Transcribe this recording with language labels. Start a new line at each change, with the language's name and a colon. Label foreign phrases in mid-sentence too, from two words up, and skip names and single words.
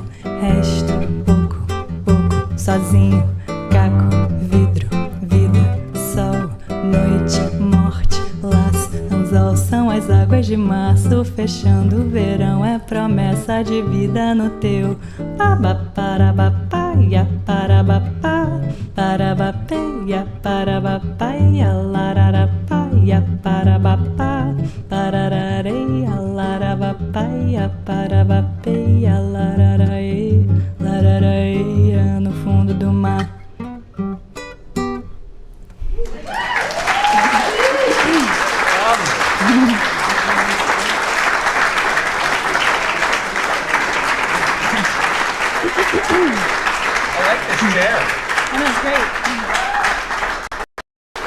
Portuguese: Resto, pouco, pouco, sozinho. Caco, vidro, vida, sol, noite, morte, laço, anzol. São as águas de março fechando o verão. É promessa de vida no teu. Babá, ia parabapá, parabapeia, parabapaia, lararapaia, parabapá, pararareia, larabapaia, parabapeia, lararaê, lararaeia, no fundo do mar.
English: I like this chair. That was great.